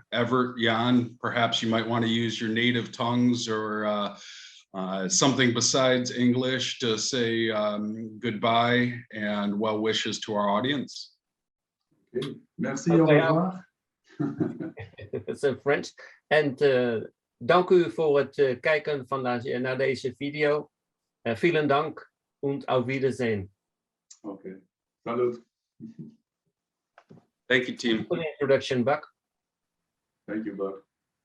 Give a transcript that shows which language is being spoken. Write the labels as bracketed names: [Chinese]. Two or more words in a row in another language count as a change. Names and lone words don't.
[English] Evert, Jan, perhaps you might want to use your native tongues or something besides English to say goodbye and well wishes to our audience. [French] Okay. Merci, au revoir. [English] It's in French. [Dutch] En dank u voor het kijken naar deze video. [German] Vielen Dank und auf Wiedersehen. [French] Okay. Salut. [English] Thank you, team. Good introduction, Buck. Thank you, Buck.